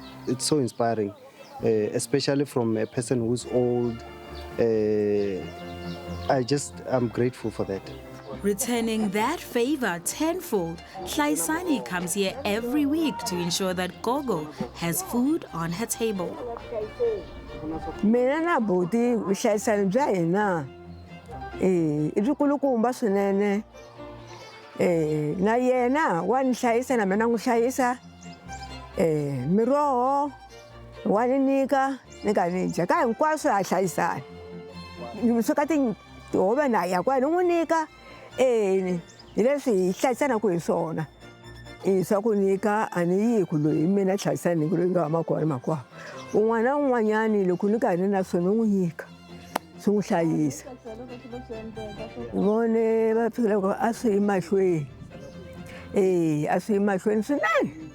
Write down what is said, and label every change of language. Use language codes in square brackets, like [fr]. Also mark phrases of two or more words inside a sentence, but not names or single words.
[en] It's so inspiring, especially from a person who's old. I'm grateful for that. Returning that favor tenfold, Hlayisani comes here every week to ensure that Gogo has food on her table. [ts] Mina na buti vuhlayisani bya hina i byikulukumba swinene na yena wa ni hlayisa na mina n'wi hlayisa miroho wa ni nyika ni ka ni dya ka hinkwaswo ha hlayisana ni sweka tihove na ya kwani n'wi nyika hi leswi hi hlayisanaku hi swona swa ku nyika a ni yi ku loyi mina hlayisani ku loyi nga huma kona makwavo un'wana na un'wanyani loko ni karhi na swona n'wi nyika swi n'wi hlayisa vone va fikela ku a swi yi mahlweni a swi yi mahlweni swinene.